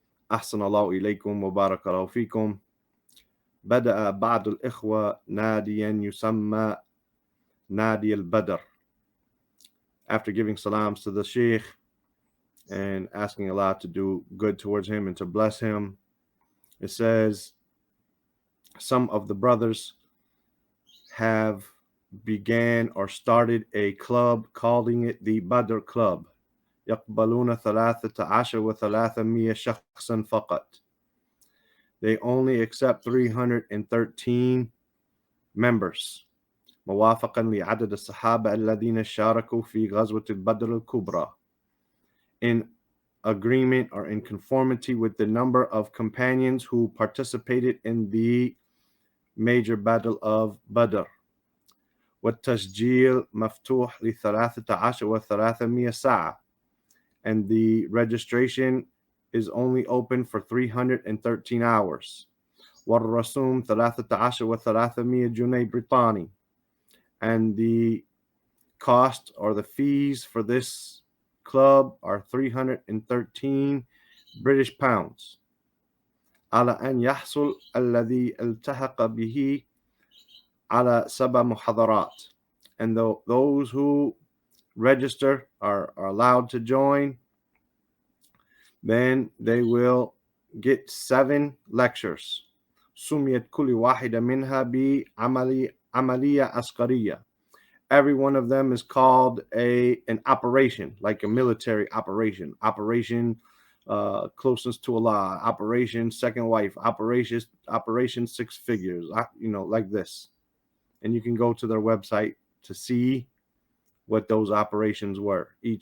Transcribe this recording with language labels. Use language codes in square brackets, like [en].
[ar] أحسن الله إليكم وبارك فيكم. بدأ بعض الإخوة ناديا يسمى نادي البدر. [en] After giving salams to the sheikh and asking Allah to do good towards him and to bless him, it says, some of the brothers have began or started a club calling it the Badr Club. [ar] يقبلون 13 و300 شخصا فقط. [en] They only accept 313 members. [ar] موافقا لعدد الصحابة الذين شاركوا في غزوة البدر الكبرى. [en] In agreement or in conformity with the number of companions who participated in the major battle of Badr. [ar] والتسجيل مفتوح ل13 و300 ساعة, [en] and the registration is only open for 313 hours. [ar] والرسوم 13 و300 جنيه بريطاني, [en] and the cost or the fees for this club are 313 British pounds. [ar] على أن يحصل الذي التحق به على 7 محاضرات, [en] and those who register are allowed to join, then they will get 7 lectures. [ar] سميت كل واحدة منها بعملية عسكرية. [en] Every one of them is called an operation, like a military operation. Operation closeness to Allah, Operation Second Wife, Operation Six Figures, like this. And you can go to their website to see what those operations were.